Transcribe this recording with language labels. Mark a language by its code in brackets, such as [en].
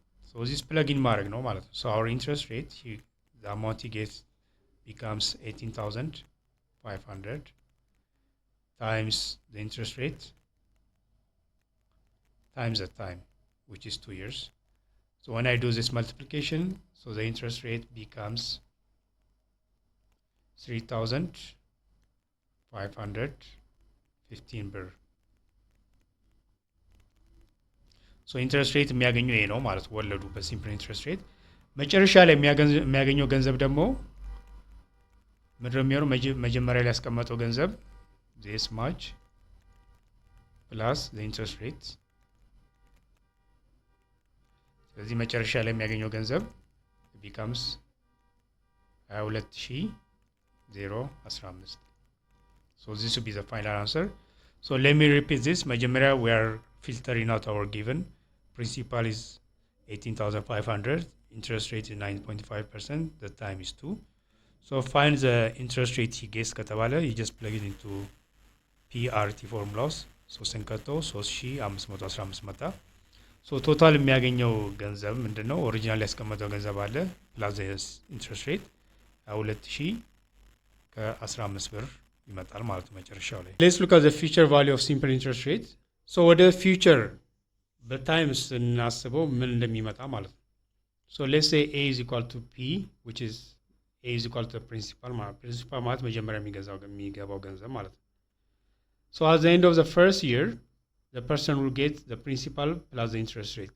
[en] So this plug-in mark, no matter. So our interest rate, the amount he gets becomes 18,500 times the interest rate times the time, which is 2 years. So when I do this multiplication, so the interest rate becomes 3,515 ብር. [am] ሶ ኢንትረስት ሬት የሚያገኘው ይሄ ነው ማለት ወለዱ በሲምፕል ኢንትረስት ሬት። መጨረሻ ላይ የሚያገኘው ገንዘብ ደግሞ ምንድነው የሚሆነው? መጀመሪያ ላይ ያስቀመጠው ገንዘብ [en] this much plus the interest rate። [am] ስለዚህ መጨረሻ ላይ የሚያገኘው ገንዘብ becomes 22,015. [en] So this will be the final answer. So let me repeat this. መጀመሪያ we are filtering out our given. Principal is 18,500. Interest rate is 9.5%. The time is 2. So find the interest rate he gets ከተባለ you just plug it into PRT formulas. [am] So ስንከቶ 3,515 መጣ። [en] So total [am] የሚያገኘው ገንዘብ ምንድነው? ኦሪጂናል ያስቀመጠው ገንዘብ አለ plus the interest rate 2,015 ብር ይመጣል ማለት ነው መጨረሻው ላይ። [en] Let's look at the future value of simple interest rate. So [am] ወደ future በታይም ስናስበው ምን እንደሚመጣ ማለት ነው። [en] So let's say A is equal to P, which is A is equal to the principal [am] ማለት principal ማለት መጀመሪያ የሚገባው ገንዘብ ማለት ነው። [en] So at the end of the first year, the person will get the principal plus the interest rate.